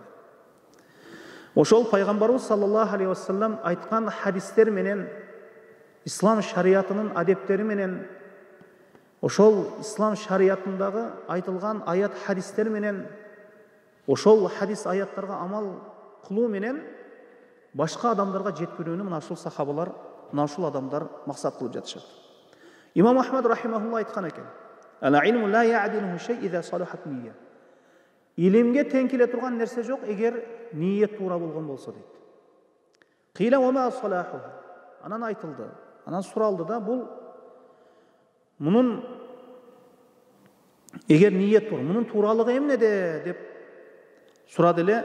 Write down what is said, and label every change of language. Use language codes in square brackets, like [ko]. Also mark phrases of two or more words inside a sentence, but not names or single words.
[ky] Ошол пайгамбарыбыз [ar] صلى الله عليه وسلم [ky] айткан хадистер менен, ислам шариятынын адептери менен, ошол ислам шариятындагы айтылган аят хадистер менен, ошол хадис аяттарга амал кылуу менен башка адамдарга жеткирүүнү мына ушул сахабалар, мына ушул адамдар максат кылып жатышат. Имам Ахмад рахимахулла айткан экен: [ar] "العلم لا يعدله شيء إذا صلحت النية." [ky] Илимге тең келе турган нерсе жок, эгер ниет туура болгон болсо дейт. [ar] قيل وما صلاحه. [ky] Анан айтылды, анан суралды да, бул мунун эгер ниет туура, мунун тууралыгы эмнеде деп сурады эле.